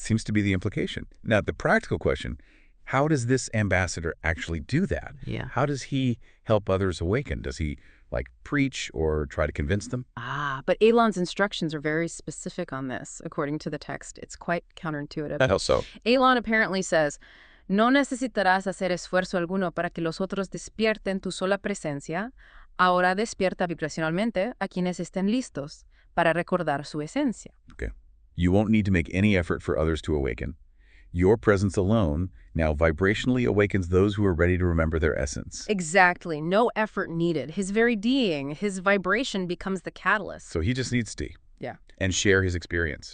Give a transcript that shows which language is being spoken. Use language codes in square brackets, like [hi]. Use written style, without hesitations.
[en] Seems to be the implication. Now, the practical question, how does this ambassador actually do that? Yeah. How does he help others awaken? Does he, preach or try to convince them? But Elon's instructions are very specific on this. According to the text, it's quite counterintuitive. How so? Elon apparently says, [es] no necesitarás hacer esfuerzo alguno para que los otros despierten tu sola presencia. Ahora despierta vibracionalmente a quienes estén listos para recordar su esencia. [en] Okay. You won't need to make any effort for others to awaken. Your presence alone now vibrationally awakens those who are ready to remember their essence. Exactly. No effort needed. His very being, his vibration becomes the catalyst. So he just needs to. Yeah. And share his experience.